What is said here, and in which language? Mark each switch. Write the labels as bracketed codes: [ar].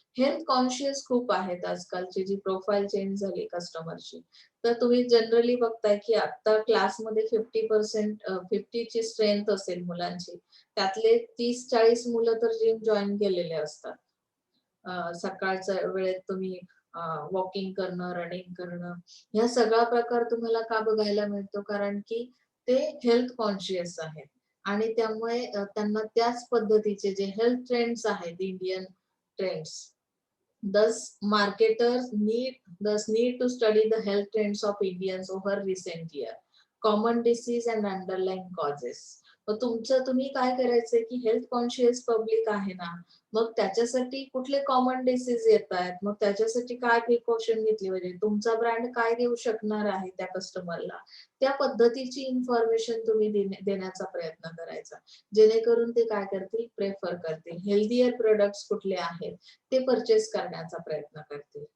[mr] Health conscious खूप आहेत आजकालची जी प्रोफाईल चेंज झाली कस्टमरची, तर तुम्ही जनरली बघताय की आता क्लासमध्ये 50% 50 ची स्ट्रेंथ असेल मुलांची, त्यातले 30-40 मुलं तर जिम जॉईन केलेले असतात। सकाळच्या वेळेत तुम्ही वॉकिंग करणं, रनिंग करणं, ह्या सगळा प्रकार तुम्हाला का बघायला मिळतो? कारण की ते हेल्थ कॉन्शियस आहेत आणि त्यामुळे त्यांना त्याच पद्धतीचे जे हेल्थ ट्रेंड्स आहेत, Indian trends, [en] thus marketers need to study the health trends of Indians over recent year, common disease and underlying causes. [mr] मग तुमचं तुम्ही काय करायचंय की हेल्थ कॉन्शियस पब्लिक आहे ना, मग त्याच्यासाठी कुठले कॉमन डिसीज येत आहेत, मग त्याच्यासाठी काय प्रिकॉशन घेतली पाहिजे, तुमचा ब्रँड काय देऊ शकणार आहे त्या कस्टमरला, त्या पद्धतीची इन्फॉर्मेशन तुम्ही देण्याचा प्रयत्न करायचा, जेणेकरून ते काय करतील, प्रेफर करतील, हेल्दीयर प्रोडक्ट्स कुठले आहेत ते परचेस करण्याचा प्रयत्न करतील।